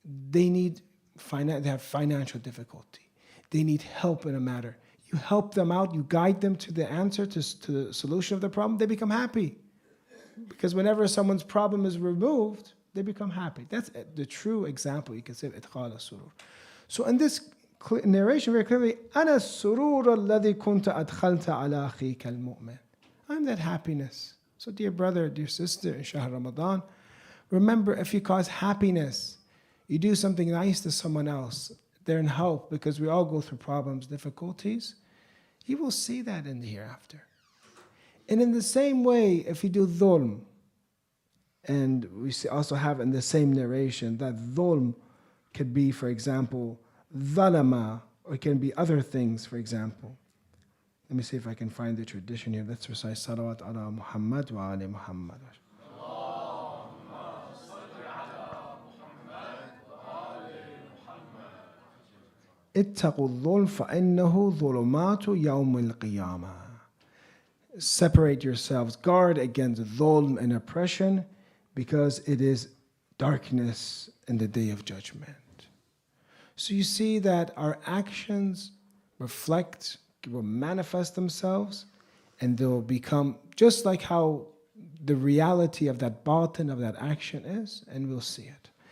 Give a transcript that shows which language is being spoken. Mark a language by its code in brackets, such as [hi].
[en] They have financial difficulty. They need help in a matter. You help them out. You guide them to the answer, to the solution of the problem. They become happy. Because whenever someone's problem is removed, they become happy. That's the true example you can say of idkhal as-surur. So in this narration very clearly, [ar] أَنَا السُّرُورَ الَّذِي كُنْتَ أَدْخَلْتَ عَلَى أَخِيكَ الْمُؤْمِنِ. [en] I'm that happiness. So dear brother, dear sister, in Shahr Ramadan, remember, if you cause happiness, you do something nice to someone else, they're in help, because we all go through problems, difficulties, you will see that in the hereafter. And in the same way, if you do dhulm, and we also have in the same narration that dhulm could be, for example, dhalama, or it can be other things, for example. Let me see if I can find the tradition here. Let's recite salawat ala Muhammad wa ali Muhammad. [ar] اتقوا الظلم فإنه ظلمات يوم القيامة. [en] Separate yourselves, guard against dhulm and oppression, because it is darkness in the day of judgment. So you see that our actions will manifest themselves, and they'll become just like how the reality of that batin, of that action is, and we'll see it.